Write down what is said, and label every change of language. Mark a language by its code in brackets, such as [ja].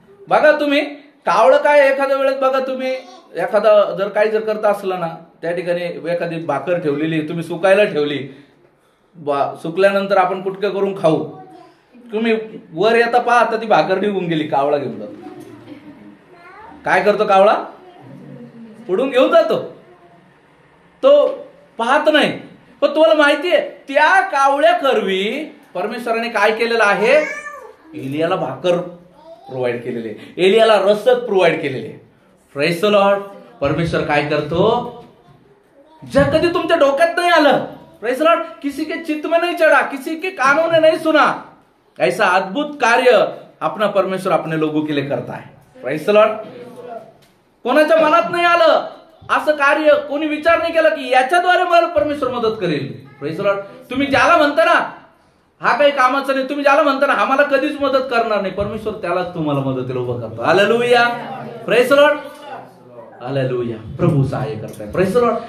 [mr] बघा तुम्ही कावळं काय, एखाद्या वेळेस बघा तुम्ही एखादा जर काही जर करता असलं ना, त्या ठिकाणी एखादी भाकर ठेवलेली तुम्ही सुकायला ठेवली, सुकल्यानंतर आपण कुटकं करून खाऊ, तुम्ही वर येता पहा आता ती भाकर निघून गेली, कावळा घेऊन जातो. काय करतो कावळा? उडून घेऊन जातो, तो पाहत नाही. पण तुम्हाला माहितीये त्या कावळ्या करवी परमेश्वराने काय केलेलं आहे? एलियाला भाकर प्रोव्हाइड केलेले, एलियाला रसद प्रोव्हाइड केलेले. [en] Praise the lord. [mr] परमेश्वर काय करतो, जर कधी तुमच्या डोक्यात नाही आलं, [en] praise the lord, [hi] किसी के चित्त में नहीं चढ़ा, किसी के कानों ने नहीं सुना, ऐसा अद्भुत कार्य अपना परमेश्वर अपने लोगों के लिए करता है. [en] Praise the Lord. [mr] कोणाच्या मनात नाही आलं असं कार्य, कोणी विचार नाही केला की याच्याद्वारे मला परमेश्वर मदत करेल. [en] Praise the lord. [mr] तुम्ही ज्याला म्हणता ना हा काही कामाचा नाही, तुम्ही ज्याला म्हणता ना हा मला कधीच मदत करणार नाही, परमेश्वर त्यालाच तुम्हाला मदतीला उभं करतो. [en] Hallelujah. Praise the lord. Hallelujah. [mr] प्रभू सहाय्य करताय. [en] Praise the lord.